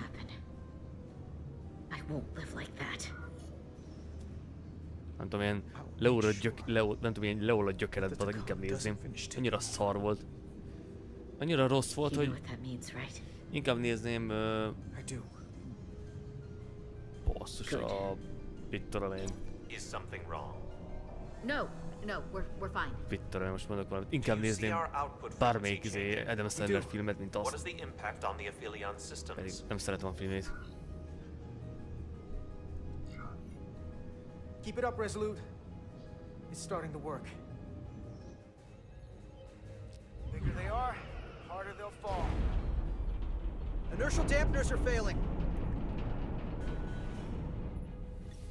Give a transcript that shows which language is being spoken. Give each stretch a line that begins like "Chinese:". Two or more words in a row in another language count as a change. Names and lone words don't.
Hungarian: Nem tudom, ilyen leolad gyökeret, de inkább nézném. Annyira szar volt. Annyira rossz volt, hogy inkább nézném... Basszus a... Mit tudom én.
English: No, we're fine.
Hungarian: Mit tudom én, most mondok valamit. Inkább nézném bármelyik Adam Sandler filmet, mint azt. Pedig nem szeretem a filmét.
English: Keep it up, Resolute. It's starting to work. The bigger they are, the harder they'll fall. Inertial dampeners are failing.